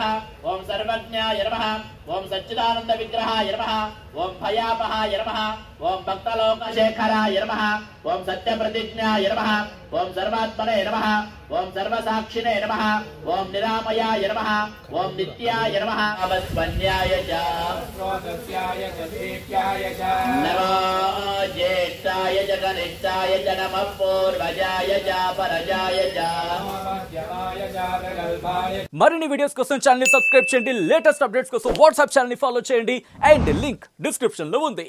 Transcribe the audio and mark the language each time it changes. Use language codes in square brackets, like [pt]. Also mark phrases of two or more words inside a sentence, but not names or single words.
[sa] ओम सर्वज्ञाय नमः, ओम सच्चिदानंद विग्रहाय नमः, ओम भयापहाय नमः, ओम भक्तलोकशेखराय नमः, ओम सत्यप्रतिज्ञाय नमः, ओम सर्वात्मने नमः, ओम सर्वसाक्षिणे नमः, ओम निरामयाय नमः, ओम नित्याय नमः, अवस्वन्याय च नमो ज्येष्ठाय च कनिष्ठाय च नमः पूर्वजाय च परजाय च। [te] మరిన్ని వీడియోస్ కోసం ఛానల్ ని సబ్స్క్రైబ్ చేయండి. [en] latest updates [te] కోసం వాట్సాప్ ఛానల్ ని ఫాలో చేయండి. [en] and link description [te] లో ఉంది.